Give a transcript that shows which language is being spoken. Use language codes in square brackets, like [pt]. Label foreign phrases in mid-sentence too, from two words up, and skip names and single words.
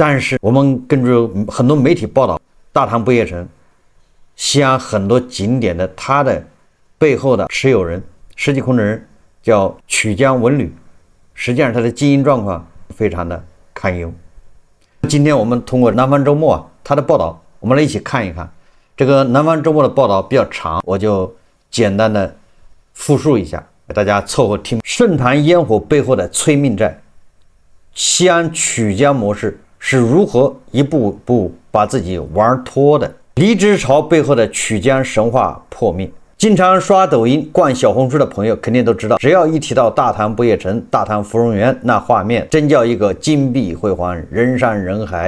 [zh] 但是我們根据很多媒體報道，大唐不夜城西安很多景點的它的背後的持有人实际控制人叫曲江文旅，實際上它的經營狀況非常的堪憂。今天我們通過南方周末它的報道，我們來一起看一看。這個南方周末的報道比較長，我就簡單的複述一下，給大家湊合聽。盛唐煙火背後的催命債，西安曲江模式是如何一步步把自己玩脫的？離職潮背後的曲江神話破滅。經常刷抖音、逛小紅書的朋友肯定都知道，只要一提到大唐不夜城、大唐芙蓉園，那畫面真叫一個金碧輝煌、人山人海。